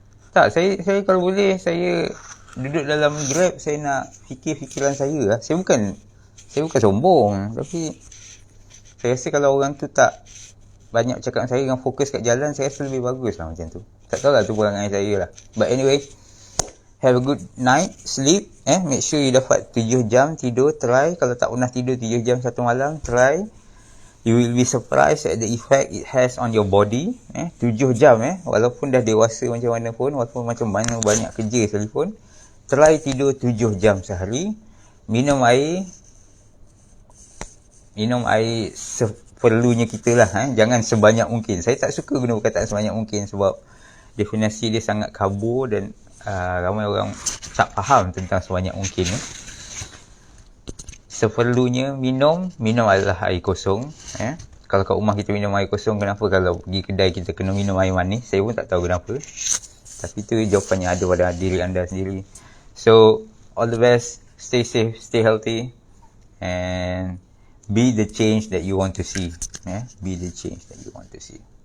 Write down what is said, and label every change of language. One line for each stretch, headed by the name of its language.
Malay: Tak, saya kalau boleh, saya duduk dalam Grab, saya nak fikir fikiran saya lah. Saya bukan sombong, tapi saya rasa kalau orang tu tak banyak cakap dengan saya, dengan fokus kat jalan, saya rasa lebih bagus lah macam tu. Tak tahu lah tu perangai saya lah.
English: But anyway, have a good night, sleep. Make sure you
Malay: dapat 7 jam tidur,
English: try.
Malay: Kalau tak pernah tidur 7 jam satu malam,
English: try. You will be surprised at the effect it has on your body.
Malay: 7 jam walaupun dah dewasa macam mana pun, walaupun macam mana banyak kerja sekalipun, try tidur 7 jam sehari. Minum air seperlunya kita lah. Jangan sebanyak mungkin. Saya tak suka guna perkataan sebanyak mungkin sebab definisi dia sangat kabur dan ramai orang tak faham tentang sebanyak mungkin. Seperlunya minum adalah air kosong. Kalau kat rumah kita minum air kosong, kenapa kalau pergi kedai kita kena minum air manis? Saya pun tak tahu kenapa. Tapi tu jawapannya ada pada diri anda sendiri.
English: So, all the best. Stay safe, stay healthy. And be the change that you want to see. Be the change that you want to see.